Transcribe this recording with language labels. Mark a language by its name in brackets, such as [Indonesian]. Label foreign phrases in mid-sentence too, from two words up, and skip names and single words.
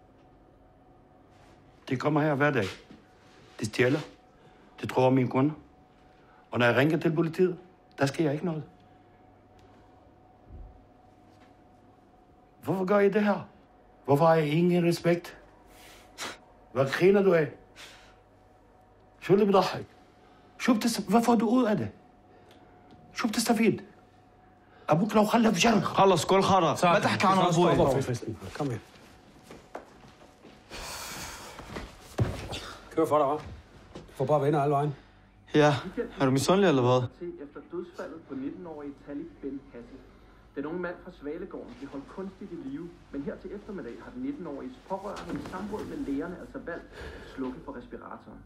[Danish] Det kommer her hver dag. Det stjæler. Det tror mine kunder. Og når jeg ringer til politiet, der sker jeg ikke noget. Hvorfor gør I det her? Hvorfor har I ingen respekt? Hvad griner du af? [Arabic] شو اللي بضحك؟ [Danish] vad får du ud af det? [Arabic] شو بتستفيد؟ أبوك لو خلف جرح. خلص كل خرا. ما تحكي عن أبوي. [Danish] Kom her. Kør for dig, hva'? Du får bare venner alle vejen. Ja, er du misundelig eller hvad? Efter dødsfaldet på 19-årige Talib Ben Hassi. Den unge mand fra Svalegården blev holdt kunstigt i live, men her til eftermiddag har den 19-åriges pårørende i samråd med lægerne altså valgt at slukke for respiratoren.